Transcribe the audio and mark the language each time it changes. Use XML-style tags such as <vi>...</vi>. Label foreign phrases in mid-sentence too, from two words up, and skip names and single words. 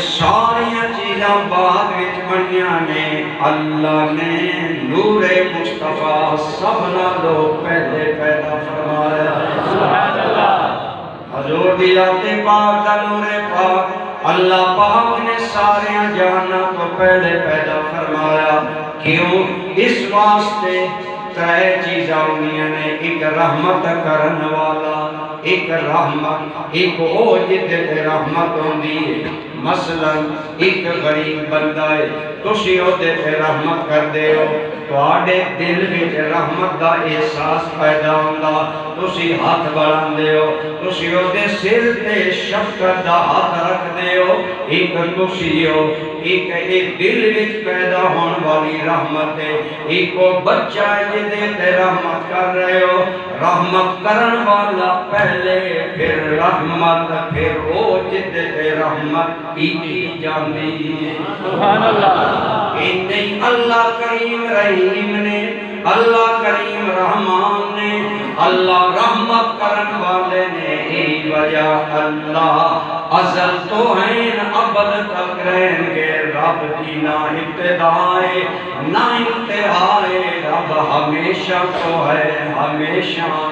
<pa>ساری چیزاں بعد وچ بنیاں نے اللہ نے نور مصطفیٰ سب نالوں پہلے پیدا فرمایا</pa> <ar>سبحان اللہ</ar> <pa>حضور دی ذات پاک دا نور پاک اللہ پاک نے سارے جہانوں کو پہلے پیدا فرمایا کیوں اس واسطے ترے چیزاں ہونیاں نے ایک رحمت کرن والا ایک رحمت ایک او جدے رحمت ہوندی ہے مثلا ایک غریب بندہ ہے تسی او دے رحمت کر دے ہو تواڈے دل وچ رحمت دا احساس پیدا ہوندا تسی ہاتھ بڑھاندے ہو تسی او دے سر تے شفقت دا ہاتھ رکھ دے ہو ایک تسی ہو ایک دل وچ پیدا ہون والی رحمت ہے ایک بچہ جدے تے رحمت کر رہے ہو رحمت کرن والا پہلے پھر رحمت پھر او جدے تے رحمت کی جاندی ہے</pa> <ar>سبحان اللہ</ar> <pa>نہیں اللہ کریم رحیم نے اللہ کریم رحمان نے اللہ رحمت کرن والے نے ای وجہ اللہ ازل تو ہیں ابد تک رہیں گے رب کی نہ ابتدائے نہ انتہائے رب ہمیشہ تو ہے ہمیشہ</pa>